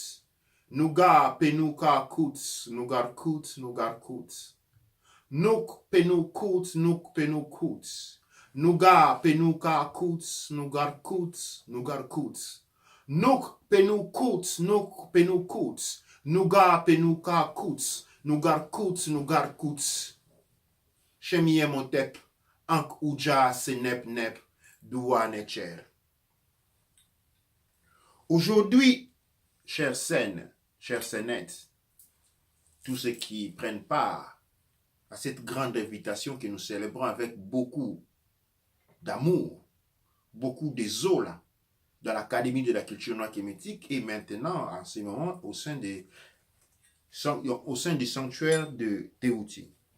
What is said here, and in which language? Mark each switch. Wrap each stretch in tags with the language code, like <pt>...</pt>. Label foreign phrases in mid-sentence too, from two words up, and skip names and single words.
<fr>Nuga penuka kut, nugar kut, nugar kut. Nuk penukut, nuk penukut. Nuga penuka kut, nugar kut, nugar kut. Nuk penukut, nuk penukut. Nuga penuka kut, nugar kut, nugar kut. Shemye motep, ank uja senep nep, duanecher. Aujourd'hui, chers scènes, chers scénettes, tous ceux qui prennent part à cette grande invitation que nous célébrons avec beaucoup d'amour, beaucoup de zola dans l'Académie de la culture noire kémétique et maintenant, en ce moment, au sein du sanctuaire de Teouti.</fr>